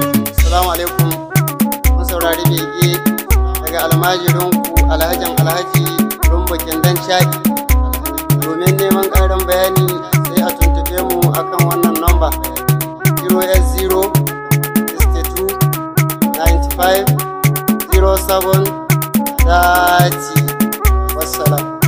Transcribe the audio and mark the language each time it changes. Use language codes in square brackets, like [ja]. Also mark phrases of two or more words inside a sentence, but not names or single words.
[ar] السلام عليكم. [ha] Mun saurari bege daga almajirinku Alhajin Alhaji Rumbukin Dan Sha'i. Domin neman ƙarin bayani sai a tuntuɓe mu akan wannan namba [en] zero eight zero sixty two ninety five zero seven thirty. [ha] Wassalam.